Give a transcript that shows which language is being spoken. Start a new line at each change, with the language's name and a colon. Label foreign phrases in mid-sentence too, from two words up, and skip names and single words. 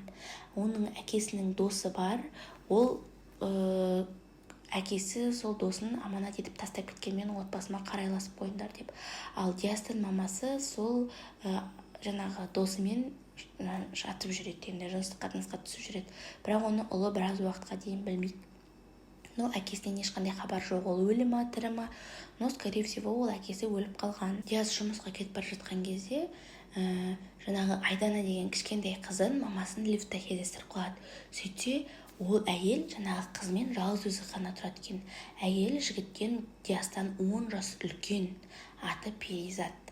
Kazakh: Оның әкесінің досы бар, ол әкесі сол досын аманат етіп тастап кеткенмен отбасыма қарайласып қойыңдар деп. Ал Диастың мамасы сол жаңағы досымен жатып жүреді, енді жыныстық қатынасқа түсіп жүреді. Бірақ оны ұлы біраз уақытқа дейін білмейді. Но әкесінен ешқандай хабар жоқ, ол өлі ма, тірі ма,
Russian: но скорее всего
Kazakh: ол әкесі өліп қалған. Диас жұмысқа кетіп бара жатқан кезде жаңағы Айдана деген кішкентай қызын мамасын лифтте кездестіріп қалады. Сөйтсе ол әйел жаңағы қызмен жалғыз өзі ғана тұрады екен. Әйел жігіттен Диастан 10 жас үлкен, аты Перизат.